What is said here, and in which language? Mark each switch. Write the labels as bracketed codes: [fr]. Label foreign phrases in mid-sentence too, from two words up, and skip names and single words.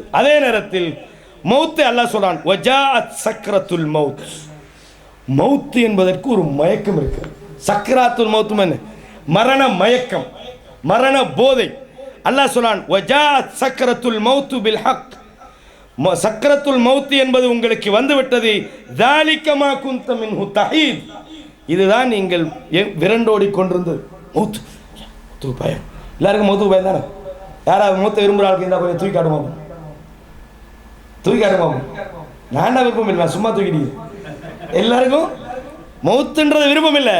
[ta] அதே நேரத்தில் மௌத்து அல்லாஹ் சொல்றான், [ar] وجاءت سكرة الموت, [ta] மௌத்து என்பதற்கு ஒரு மயக்கம் இருக்குது. [ar] سكرات الموت [ta] என்ன? மரண மயக்கம், மரண போதை. அல்லாஹ் சொல்றான், [ar] وجاءت سكرة الموت بالحق, سكرة الموت [ta] என்பது உங்களுக்கு வந்துவிட்டது. [ar] ذَلِكَ مَا كُنْتَ مِنْهُ تَحِيدٌ, [ta] இதுதான் நீங்கள் விரண்டோடி கொண்டிருந்தது. மௌத்து, மௌத்துக்கு பயம். எல்லாருக்கும் மௌத்துக்கு பயம் தானே? யாராவது மௌத்தை விரும்புகிற ஆளுக்கு இருந்தால் கொஞ்சம் தூக்கி காட்டுமா, தூக்கி காட்டுமா. நான் விருப்பம் இல்லை, சும்மா தூக்கிட்டீங்க. எல்லாருக்கும் மௌத்துன்றது விருப்பம் இல்லை.